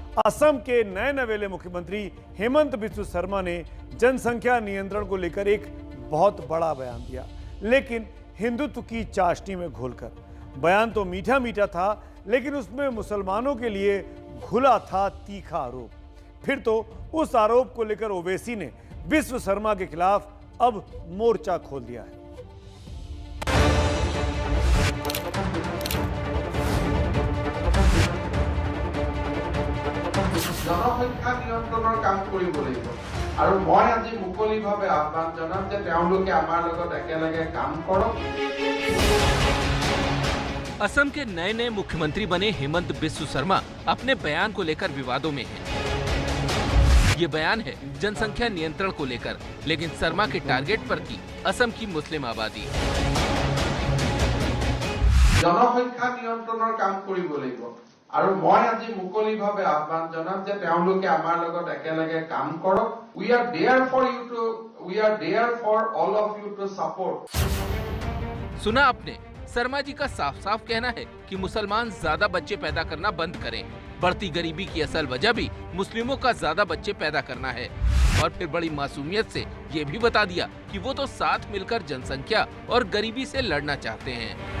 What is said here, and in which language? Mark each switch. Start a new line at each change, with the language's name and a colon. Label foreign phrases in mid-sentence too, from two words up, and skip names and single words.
Hindi: असम के नए नवेले मुख्यमंत्री हेमंत बिस्व शर्मा ने जनसंख्या नियंत्रण को लेकर एक बहुत बड़ा बयान दिया, लेकिन हिंदुत्व की चाशनी में घोलकर। बयान तो मीठा मीठा था, लेकिन उसमें मुसलमानों के लिए घुला था तीखा आरोप। फिर तो उस आरोप को लेकर ओवैसी ने बिस्व शर्मा के खिलाफ अब मोर्चा खोल दिया है।
Assamese: জনসংখ্যা নিয়ন্ত্ৰণৰ কাম কৰিব লাগিব আৰু মই আজি মুকলিভাৱে আহ্বান জনাম যে তেওঁলোকে আমাৰ লগত একেলগে কাম কৰক।
Hindi: असम के नए नए मुख्यमंत्री बने हेमंत बिस्व शर्मा अपने बयान को लेकर विवादों में हैं। ये बयान है जनसंख्या नियंत्रण को लेकर, लेकिन शर्मा के टारगेट पर थी असम की मुस्लिम आबादी।
Assamese: জনসংখ্যা নিয়ন্ত্ৰণৰ কাম কৰিব লাগিব আৰু মই আজি মুকলিভাৱে আহ্বান জনাম যে তেওঁলোকে আমাৰ লগত একেলগে কাম কৰক।
English: We are there for all of you to support।
Hindi: सुना आपने, शर्मा जी का साफ साफ कहना है कि मुसलमान ज्यादा बच्चे पैदा करना बंद करें। बढ़ती गरीबी की असल वजह भी मुस्लिमों का ज्यादा बच्चे पैदा करना है। और फिर बड़ी मासूमियत से ये भी बता दिया कि वो तो साथ मिलकर जनसंख्या और गरीबी से लड़ना चाहते हैं।